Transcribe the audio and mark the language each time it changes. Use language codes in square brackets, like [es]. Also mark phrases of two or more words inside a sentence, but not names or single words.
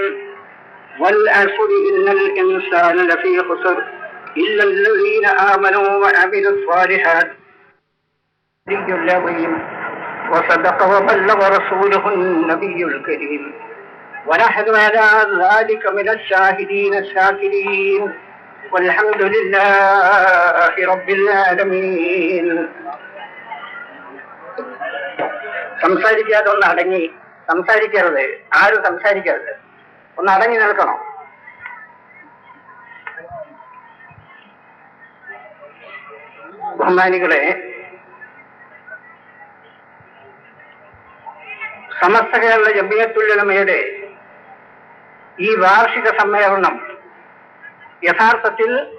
[ar] والعصر إن الإنسان لفي خسر إلا الذين آمنوا وعملوا الصالحات العلي العظيم وصدق وبلغ رسوله النبي الكريم ونحن على ذلك من الشاهدين الشاكرين والحمد لله رب العالمين. [ml] സംസാരിക്കാതെ ഒന്ന് അടങ്ങി സംസാരിക്കരുത്, ആരും സംസാരിക്കരുത്, ഒന്ന് അടങ്ങി നിൽക്കണം. ബഹുമാനികളെ, സമസ്ത കേരള ജമിയത്തുൽ ഉലമയുടെ ഈ വാർഷിക സമ്മേളനം യഥാർത്ഥത്തിൽ